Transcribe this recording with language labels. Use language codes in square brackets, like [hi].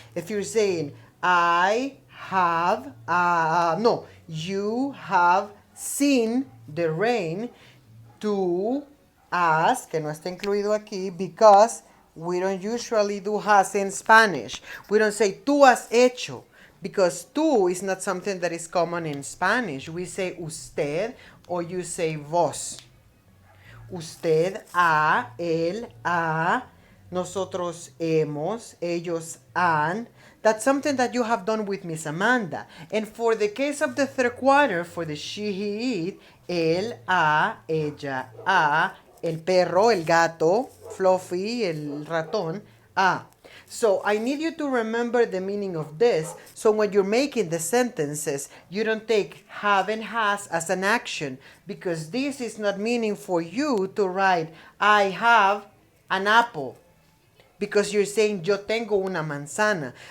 [en] If you're saying I have, no, you have seen the rain, [es] tú has, que no está incluido aquí, [en] because we don't usually do has in Spanish. We don't say [es] tú has hecho, [en] because tú is not something that is common in Spanish. We say usted or you say vos. [es] Usted ha, él ha, nosotros hemos, ellos han. [en] That's something that you have done with Miss Amanda. And for the case of the third quarter, for the she, he, it, [es] él ha, ella ha, el perro, el gato, Fluffy, el ratón, ha. [en] So I need you to remember the meaning of this. So when you're making the sentences, you don't take have and has as an action, because this is not meaning for you to write I have an apple, because you're saying [es] yo tengo una manzana.